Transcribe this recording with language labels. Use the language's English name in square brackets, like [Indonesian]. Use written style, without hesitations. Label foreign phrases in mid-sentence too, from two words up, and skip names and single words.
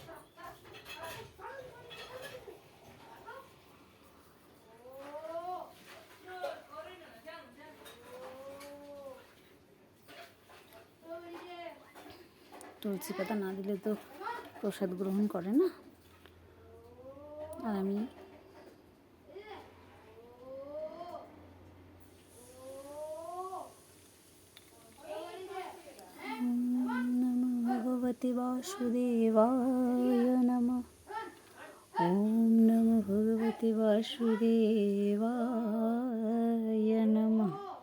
[Bangla] তুলসী পাতা না দিলে তো প্রসাদ গ্রহণ করে না। আর আমি [Sanskrit] ভগবতে বাসুদেবায় নমঃ। ওম নমঃ ভগবতে বাসুদেবায় নমঃ।